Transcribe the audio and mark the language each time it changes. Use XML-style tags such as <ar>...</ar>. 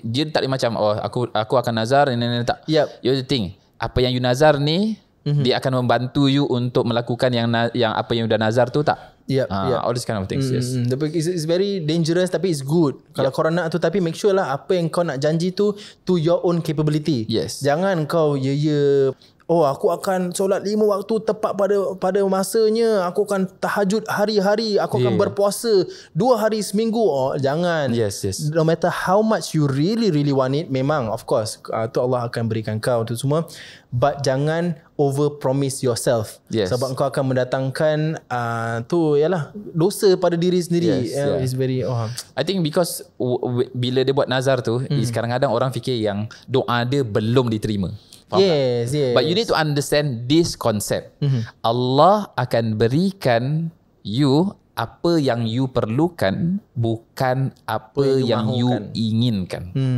<ms>Dia tak boleh macam aku akan nazar ini tak.</ms> <en>You have to think</en> <ms>apa yang you nazar ni dia akan membantu you untuk melakukan yang apa yang udah nazar tu tak.</ms> <en>All this kind of things. Yes. It's very dangerous</en> <ms>tapi</ms> <en>it's good.</en> <ms>Kalau korang nak tu, tapi</ms> <en>make sure</en> <ms>lah apa yang kau nak janji tu</ms> <en>to your own capability. Yes.</en> <ms>Jangan kau aku akan solat 5 waktu tepat pada masanya. Aku akan tahajud hari-hari. Aku akan berpuasa 2 hari seminggu. Jangan.</ms> <en>Yes. No matter how much you really want it,</en> <ms>memang</ms> <en>of course</en> <ms>tu Allah akan berikan kau tu semua.</ms> <en>But</en> <ms>jangan</ms> <en>over promise yourself.</en> <ms>Sebab kau akan mendatangkan tu yalah dosa pada diri sendiri.</ms> <en>It's very I think because</en> <ms>bila dia buat nazar tu, kadang-kadang orang fikir yang doa dia belum diterima.</ms> <en>Yes. But you need to understand this concept.</en> <ms>Allah akan berikan you apa yang you perlukan, bukan apa yang you inginkan.</ms>